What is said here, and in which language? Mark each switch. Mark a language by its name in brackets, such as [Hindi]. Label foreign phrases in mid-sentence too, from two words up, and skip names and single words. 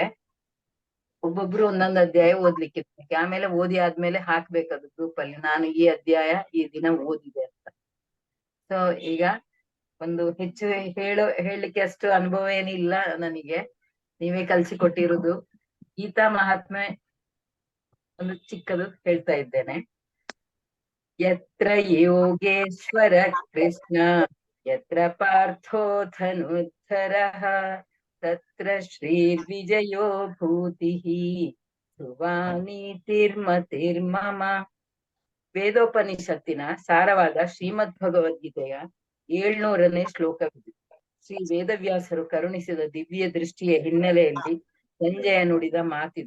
[Kannada] ಒಬ್ಬೊಬ್ರು ಒಂದೊಂದು ಅಧ್ಯಾಯ ಓದ್ಲಿಕ್ಕೆ, ಆಮೇಲೆ ಓದಿ ಆದ್ಮೇಲೆ ಹಾಕ್ಬೇಕದು ಗ್ರೂಪ್ ಅಲ್ಲಿ, ನಾನು ಈ ಅಧ್ಯಾಯ ಈ ದಿನ ಓದಿದೆ ಅಂತ. ಸೊ ಈಗ ಒಂದು ಹೆಚ್ಚು ಹೇಳಲಿಕ್ಕೆ ಅಷ್ಟು ಅನುಭವ ಏನಿಲ್ಲ ನನಗೆ, ನೀವೇ ಕಲ್ಸಿಕೊಟ್ಟಿರುವುದು. ಗೀತಾ ಮಹಾತ್ಮೆ ಒಂದು ಚಿಕ್ಕದು ಹೇಳ್ತಾ ಇದ್ದೇನೆ. [Sanskrit] ಯತ್ರ ಯೋಗೇಶ್ವರ ಕೃಷ್ಣ ಯತ್ರ ಪಾರ್ಥೋ ಧನುರ್ಧರಃ ತತ್ರ ಶ್ರೀರ್ವಿಜಯೋ ಭೂತಿಃ ಧ್ರುವಾ ನೀತಿರ್ಮತಿರ್ಮಮ [Kannada] ವೇದೋಪನಿಷತ್ತಿನ ಸಾರವಾದ ಶ್ರೀಮದ್ ಭಗವದ್ಗೀತೆಯ 700ನೇ ಶ್ಲೋಕವಿದೆ. ಶ್ರೀ ವೇದವ್ಯಾಸರು ಕರುಣಿಸಿದ ದಿವ್ಯ ದೃಷ್ಟಿಯ ಹಿನ್ನೆಲೆಯಲ್ಲಿ ಸಂಜಯ ನುಡಿದ ಮಾತಿದು.